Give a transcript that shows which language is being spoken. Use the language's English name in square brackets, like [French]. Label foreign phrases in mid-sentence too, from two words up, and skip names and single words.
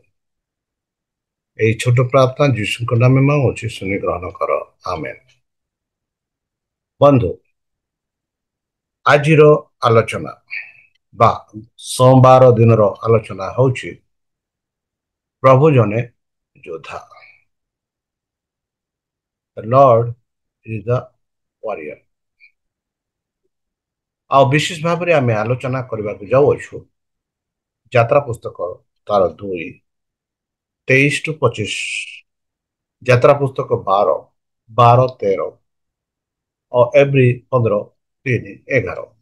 [Odia] ଏହି ଛୋଟ ପ୍ରାର୍ଥନା ଯୀଶୁଙ୍କ ନାମେ ମାଗୁଅଛି, ଶୁଣି ଗ୍ରହଣ କର। ଆମେନ୍। ବନ୍ଧୁ, ଆଜିର ଆଲୋଚନା ବା ସୋମବାର ଦିନର ଆଲୋଚନା ହେଉଛି ପ୍ରଭୁ ଜଣେ ଯୋଦ୍ଧା। [English] The Lord is the warrior। [Odia] ଆଉ ବିଶେଷ ଭାବରେ ଆମେ ଆଲୋଚନା କରିବାକୁ ଯାଉଅଛୁ ଯାତ୍ରା ପୁସ୍ତକ ତାର 2, 23-25, ଯାତ୍ରା ପୁସ୍ତକ 12, 13 ଓ ଏବ୍ରି 15, 3, 11।